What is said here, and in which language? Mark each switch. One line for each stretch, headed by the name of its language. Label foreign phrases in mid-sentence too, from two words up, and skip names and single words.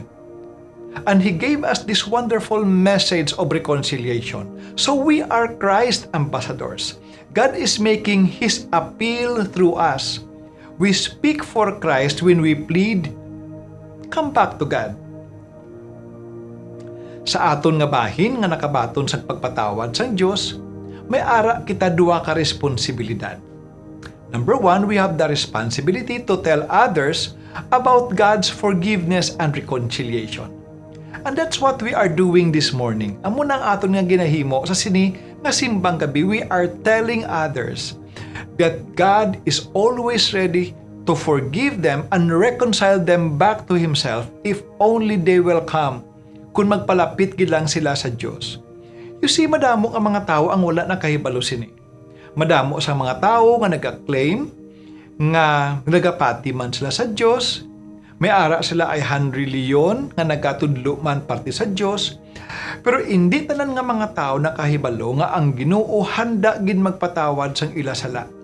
English: And He gave us this wonderful message of reconciliation. So we are Christ's ambassadors. God is making His appeal through us. We speak for Christ when we plead, come back to God.
Hiligaynon: Sa aton nga bahin nga nakabaton sa pagpatawad sang Dios, may ara kita duwa ka responsibilidad.
English: Number 1, we have the responsibility to tell others about God's forgiveness and reconciliation. And that's what we are doing this morning.
Hiligaynon: Amo nang aton nga ginahimo sa sini nga simbang gabi,
English: we are telling others that God is always ready to forgive them and reconcile them back to Himself if only they will come
Hiligaynon: kung magpalapit gid lang sila sa Diyos.
English: You see,
Hiligaynon: madamo ang mga tao ang wala na kahibalo sini. Madamo sa mga tao nga nag-claim nga nagapati man sila sa Diyos, may ara sila ay 100 reliyon nga nagkatudlo man parte sa Diyos, pero hindi tanan nga mga tao nakahibalo nga ang Ginoo handa gid magpatawad sang ila sala.